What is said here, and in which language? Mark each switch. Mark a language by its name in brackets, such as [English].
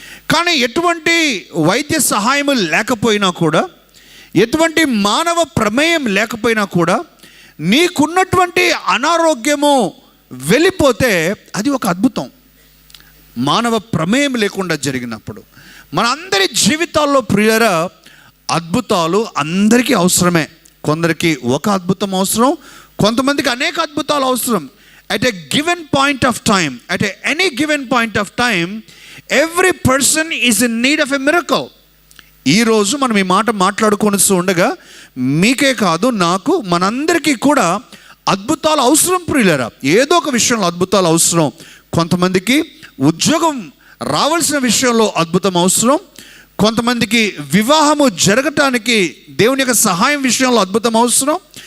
[Telugu] కానీ ఎటువంటి వైద్య సహాయం లేకపోయినా కూడా, ఎటువంటి మానవ ప్రమేయం లేకపోయినా కూడా నీకున్నటువంటి అనారోగ్యము వెళ్ళిపోతే అది ఒక అద్భుతం. మానవ ప్రమేయం లేకుండా జరిగినప్పుడు మన అందరి జీవితాల్లో ప్రియులారా, అద్భుతాలు అందరికీ అవసరమే. కొందరికి ఒక అద్భుతం అవసరం, కొంతమందికి అనేక అద్భుతాలు అవసరం. [English] at a given point of time, at any given point of time, every person is in need of a miracle. [Telugu] ఈరోజు మనం ఈ మాట మాట్లాడుకొని ఉండగా మీకే కాదు, నాకు, మనందరికీ కూడా అద్భుతాలు అవసరం ప్రియులారా. ఏదో ఒక విషయంలో అద్భుతాలు అవసరం. కొంతమందికి ఉద్యోగం రావాల్సిన విషయంలో అద్భుతం అవసరం. కొంతమందికి వివాహము జరగటానికి దేవుని యొక్క సహాయం విషయంలో అద్భుతం అవసరం.